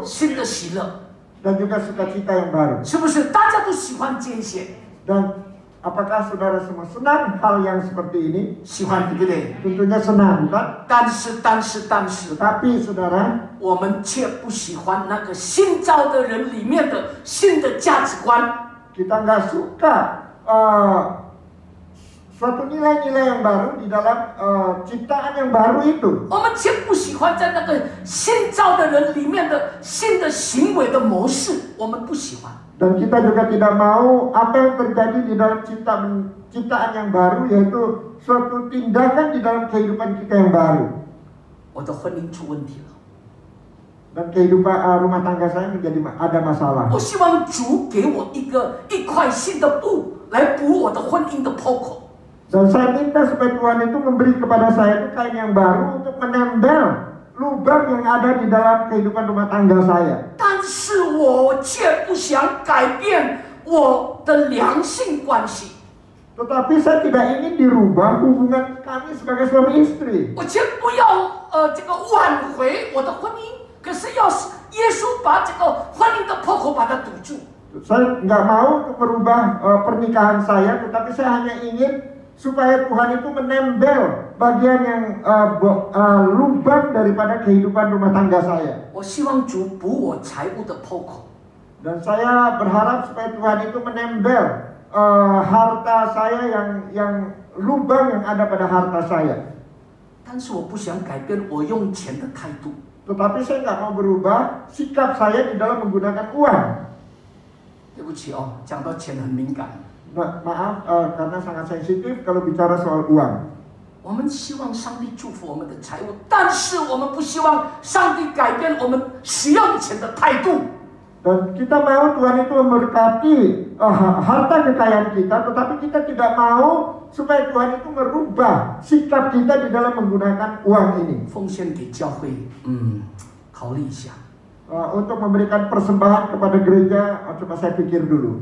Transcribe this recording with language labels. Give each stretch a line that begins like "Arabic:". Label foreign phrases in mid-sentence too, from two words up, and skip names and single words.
Chinese: 新的喜乐，
Indonesian: Dan juga sukacita yang baru.
Chinese: 是不是？大家都喜欢这些，
Indonesian: Dan apakah saudara semua senang hal yang seperti ini?
Chinese: 喜欢，对不对？
Indonesian: Tentunya senang, bukan?
Chinese: 但是，
Indonesian: Tetapi saudara,
Chinese: 我们却不喜欢那个新造的人里面的新的价值观。
Indonesian: kita nggak suka suatu nilai-nilai yang baru di dalam ciptaan yang baru itu.
Chinese: 我们却不喜欢在那个新造的人里面的新的行为的模式，我们不喜欢。
Indonesian: Dan kita juga tidak mau apa yang terjadi di dalam ciptaan yang baru, yaitu suatu tindakan di dalam kehidupan kita yang baru.
Chinese: 我的婚姻出问题了，
Indonesian: Dan kehidupan rumah tangga saya menjadi ada masalah.
Chinese: 我希望主给我一块新的布来补我的婚姻的破口。
Indonesian: Dan saya minta supaya Tuhan itu memberi kepada saya itu kain yang baru untuk menempel lubang yang ada di dalam kehidupan rumah tangga saya.
Chinese: 但是我却不想改变我的良性关系，
Indonesian: Tetapi saya tidak ingin dirubah hubungan kami sebagai suami istri.
Chinese: 我却不要这个挽回我的婚姻，可是要耶稣把这个婚姻的破口把它堵住。
Indonesian: Saya nggak mau untuk merubah pernikahan saya, tetapi saya hanya ingin supaya Tuhan itu menempel bagian yang lubang daripada kehidupan rumah tangga saya.
Chinese: 我希望主补我财务的破口，
Indonesian: Dan saya berharap supaya Tuhan itu menempel harta saya yang lubang yang ada pada harta saya.
Chinese: 但是我不想改变我用钱的态度。
Indonesian: Tetapi saya nggak mau berubah sikap saya di dalam menggunakan uang.
Chinese: 对不起哦，讲到钱很敏感。
Indonesian: Nah, maaf karena sangat sensitif kalau bicara soal uang.
Chinese: 我们希望上帝祝福我们的财物，但是我们不希望上帝改变我们使用钱的态度。
Indonesian: Dan kita mau Tuhan itu memberkati harta kekayaan kita, tetapi kita tidak mau supaya Tuhan itu merubah sikap kita di dalam menggunakan uang ini.
Chinese: 奉献给教会，考虑一下。
Indonesian: Untuk memberikan persembahan kepada gereja, coba saya pikir dulu.